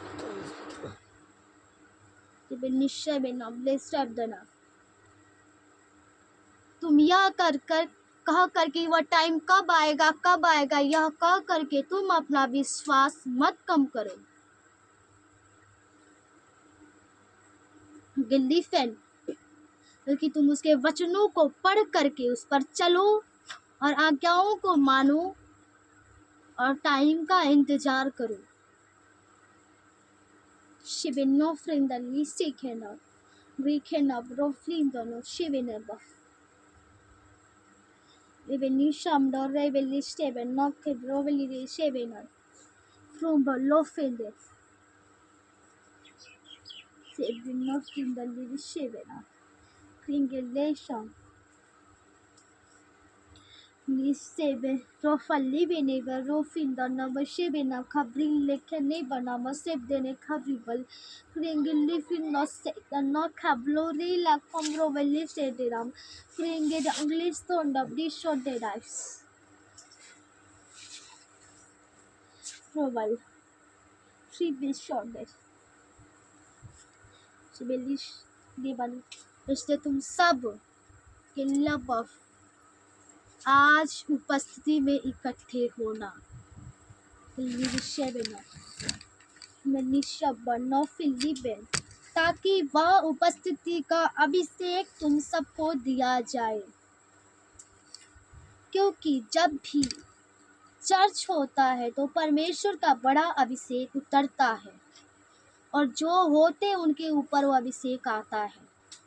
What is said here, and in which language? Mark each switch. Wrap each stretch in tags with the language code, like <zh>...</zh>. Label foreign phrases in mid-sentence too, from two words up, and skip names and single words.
<hi>तुम यह कह करके वह टाइम कब आएगा यह कह करके तुम अपना विश्वास मत कम करो। गिल्लीफेन बल्कि तुम उसके वचनों को पढ़ करके उस पर चलो और आज्ञाओं को मानो और टाइम का इंतजार करो। शिबिनो फ्रेंडली सीखेना वीकेना ब्रोफ्लिंदनो शिबिनेबा इवेनी शामडो रेवेली स्टेबन नॉके ब्रोवेली शेबेना फ्रॉम लोफेंडे शिबिनो फ्रेंडली शेबेना Kringellation Nisebe Rofali Beneva Rofinda Namashebina Cabrin Lekene Banama Sebdene Cabrival Kringellifin no Satan no Cablori la Comroveli Sediram Kringed English Stone of this short dead eyes Proval She short dead She bellish Divan इसलिए तुम सब के लव आज उपस्थिति में इकट्ठे होना ताकि वह उपस्थिति का अभिषेक तुम सबको दिया जाए, क्योंकि जब भी चर्च होता है तो परमेश्वर का बड़ा अभिषेक उतरता है और जो होते उनके ऊपर वो अभिषेक आता है।</hi>